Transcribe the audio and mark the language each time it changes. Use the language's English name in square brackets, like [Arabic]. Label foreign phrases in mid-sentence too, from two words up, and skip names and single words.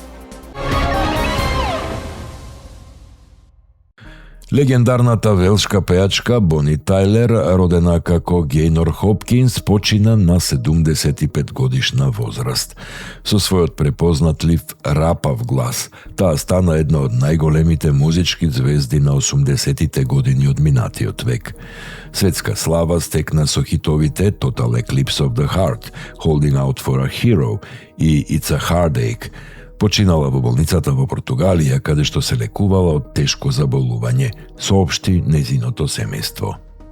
[Macedonian] Легендарната велшка пејачка Бони Тајлер, родена како Гејнор Хопкинс, почина на 75 годишна возраст. Со својот препознатлив рапав глас, таа стана една од најголемите музички звезди на 80-тите години од минатиот век. Светска слава стекна со хитовите Total Eclipse of the Heart, Holding Out for a Hero и It's a Heartache. Починала во болницата во Португалија, каде што се лекувала од тешко заболување, соопшти нејзиното семејство.